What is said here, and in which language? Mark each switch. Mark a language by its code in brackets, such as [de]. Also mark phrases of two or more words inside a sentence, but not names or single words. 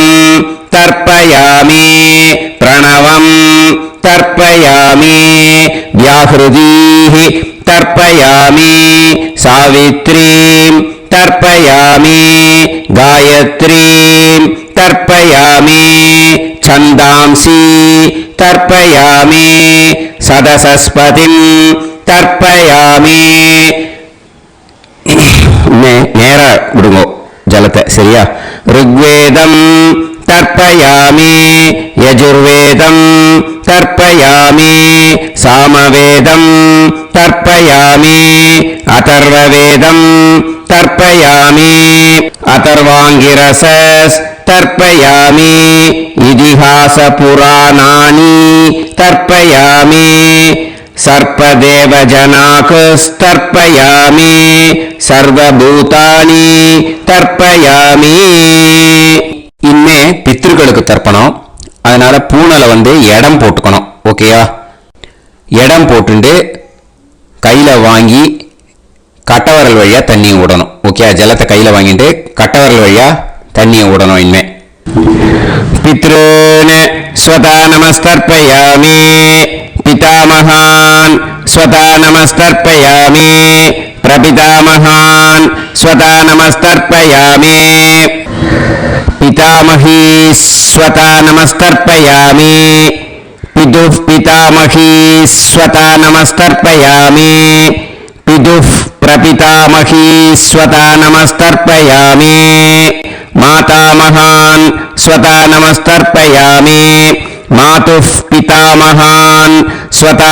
[sa] तर्पयामि प्रणवं तर्पयामि व्याहृदीः तर्पयामि सावित्रीं तर्पयामि गायत्रीं तर्पयामि छन्दांसि तर्पयामि सदसस्पतिं तर्पयामि [ta] நேர விடுங்கோ ஜலத்தை சரியா [sa] ऋग्वेदं तर्पयामि यजुर्वेदं तर्पयामि सामवेदं तर्पयामि अथर्ववेदं तर्पयामि अथर्वाङ्गिरसस् तर्पयामि इतिहासपुराणानि तर्पयामि सर्पदेवजनाकस्तर्पयामि सर्वभूतानि तर्पयामि [ta] இன்னே பித்ருக்களுக்கு தர்ப்பணம் அதனால பூனலை இடம் போட்டுக்கணும் ஓகேயா இடம் போட்டுண்டு கையில வாங்கி கட்டவரல் வழியா தண்ணியை விடணும் ஓகே ஜலத்தை கையில வாங்கிட்டு கட்டவரல் வழியா தண்ணியை விடணும் இனிமே [sa] पितॄन् स्वधा नमस्तर्पयामि पितामहान् स्वता नमस्तर्पयामि प्रपितामहान् स्वता नमस्तर्पयामि पितामही स्वता नमस्तर्पयामि पितुः पितामही स्वता नमस्तर्पयामि पितुः प्रपितामही स्वता नमस्तर्पयामि मातामहान् स्वता नमस्तर्पयामि मातुः पितामहान् स्वता